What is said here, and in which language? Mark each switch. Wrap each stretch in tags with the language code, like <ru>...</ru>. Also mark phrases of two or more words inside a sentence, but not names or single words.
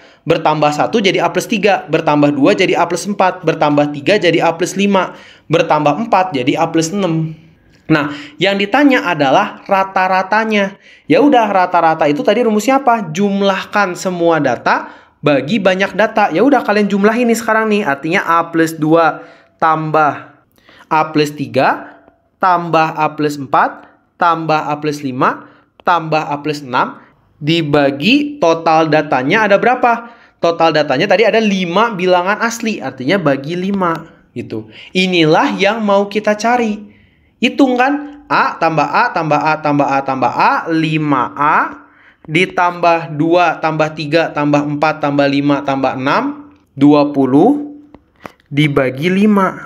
<id>Bertambah 1 jadi A plus 3, bertambah 2 jadi A plus 4, bertambah 3 jadi A plus 5, bertambah 4 jadi A plus 6. Nah, yang ditanya adalah rata-ratanya. Ya udah, rata-rata itu tadi rumusnya apa? Jumlahkan semua data bagi banyak data. Ya udah, kalian jumlahin nih sekarang nih. Artinya A plus 2 tambah A plus 3, tambah A plus 4, tambah A plus 5, tambah A plus 6, dibagi total datanya ada berapa? Total datanya tadi ada 5 bilangan asli, artinya bagi 5 gitu. Inilah yang mau kita cari. Hitung kan? A tambah A tambah A tambah A tambah A, 5A ditambah 2 tambah 3 tambah 4 tambah 5 tambah 6, 20 dibagi 5.</id>